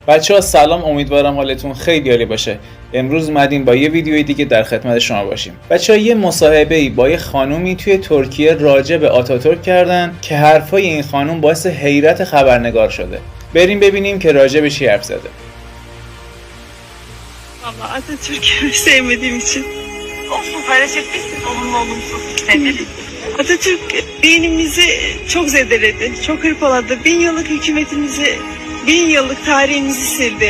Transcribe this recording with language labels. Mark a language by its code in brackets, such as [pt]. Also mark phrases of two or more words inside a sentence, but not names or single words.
[fa] بچه‌ها سلام، امیدوارم حالتون خیلی عالی باشه. امروز اومدیم با یه ویدیوی دیگه در خدمت شما باشیم. بچه‌ها یه مصاحبه‌ای با یه خانومی توی ترکیه راجع به آتاتورک کردن که حرفای این خانوم باعث حیرت خبرنگار شده. بریم ببینیم که راجع به چی حرف زده. [tr] Valla Atatürk'ü sevmediğim için. Olsun, paylaşabilirsin. Olumlu olumsuz. Sevmedim. Atatürk dinimizi çok zedeledi, çok hırpaladı. 1000 yıllık hükümetimizi, 1000 yıllık tarihimizi sildi.